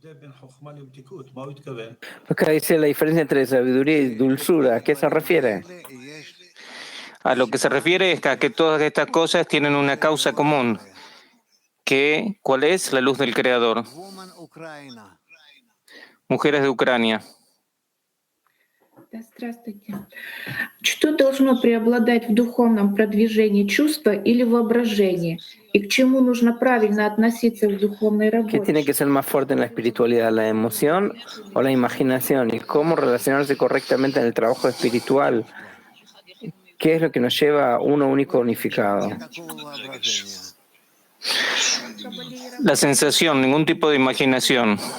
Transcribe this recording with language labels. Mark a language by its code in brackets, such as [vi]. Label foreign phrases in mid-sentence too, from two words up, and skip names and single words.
[es] Acá dice la diferencia entre sabiduría y dulzura. ¿A qué se refiere? A lo que se refiere es a que todas estas cosas tienen una causa común, ¿cuál es? La luz del Creador. Mujeres de Ucrania. [ru] Здравствуйте. Что должно преобладать в духовном продвижении, чувство или воображение? Y к чему нужно правильно относиться в духовной [es] ¿Qué tiene que [ru] работе? [es] ser más fuerte en la espiritualidad, la emoción o la imaginación? ¿Y cómo relacionarse correctamente en el trabajo espiritual? ¿Qué es lo que nos lleva a uno único unificado? La sensación, ningún tipo de imaginación.